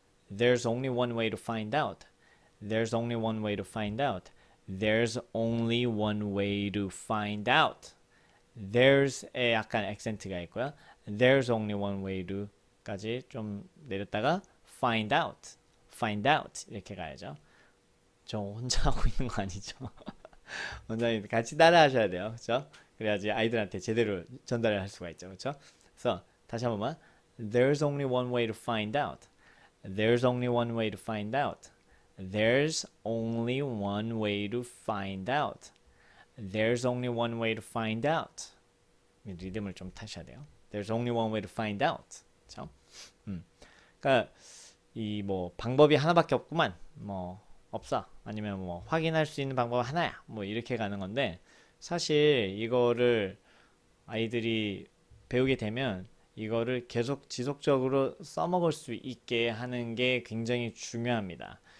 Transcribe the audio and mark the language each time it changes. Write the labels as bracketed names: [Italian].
[English] There's only one way to find out. There's only one way to find out. There's only one way to find out. [Korean] There's에 약간 액센트가 있고요. [English] There's only one way to까지 [Korean] 좀 내렸다가 [English] find out [Korean] 이렇게 가야죠. 저 혼자 하고 있는 거 아니죠? 원장님 같이 따라 하셔야 돼요. 그렇죠? 그래야지 아이들한테 제대로 전달을 할 수가 있죠. 그렇죠? 그래서 다시 한 번만 [English] There's only one way to find out. There's only one way to find out. There's only one way to find out. There's only one way to find out. [Korean] 리듬을 좀 타셔야 돼요. [English] There's only one way to find out. [Korean] 그렇죠? 그러니까 이 뭐 방법이 하나밖에 없구만. 뭐 없어. 아니면 뭐 확인할 수 있는 방법 하나야. 뭐 이렇게 가는 건데 사실 이거를 아이들이 배우게 되면 이거를 계속 지속적으로 써먹을 수 있게 하는 게 굉장히 중요합니다.